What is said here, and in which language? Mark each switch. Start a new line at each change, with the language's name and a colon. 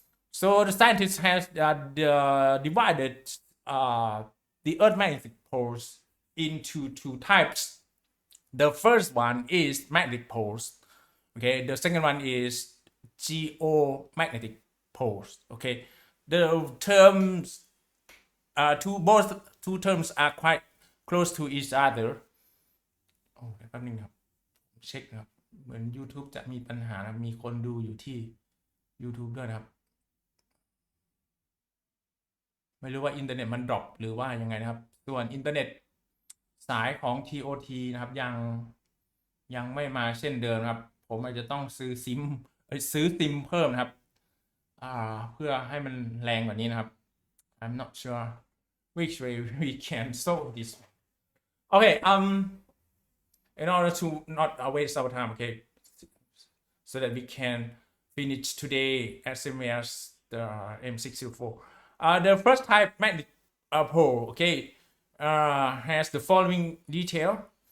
English: So the scientists has divided the Earth magnetic poles into two types. The first one is magnetic poles. Okay, the second one is geomagnetic poles. Okay, the terms two terms are quite close to each other.
Thai: โอ้แป๊บนึงครับเช็คนะครับเหมือน YouTube จะมีปัญหามีคนดูอยู่ที่ YouTube ด้วยนะครับไม่รู้ว่าอินเทอร์เน็ตมันดรอปหรือว่ายังไงนะครับส่วนอินเทอร์เน็ตสายของ TOT นะครับยังไม่มาเช่นเดิมครับผมอาจจะต้องซื้อซิมเพิ่มนะครับเพื่อให้มันแรงกว่านี้นะครับ
English: I'm not sure which way we can solve this. Okay, in order to not waste our time, okay, so that we can finish today as soon as the M604. The first type magnetic pole, okay, has the following detail.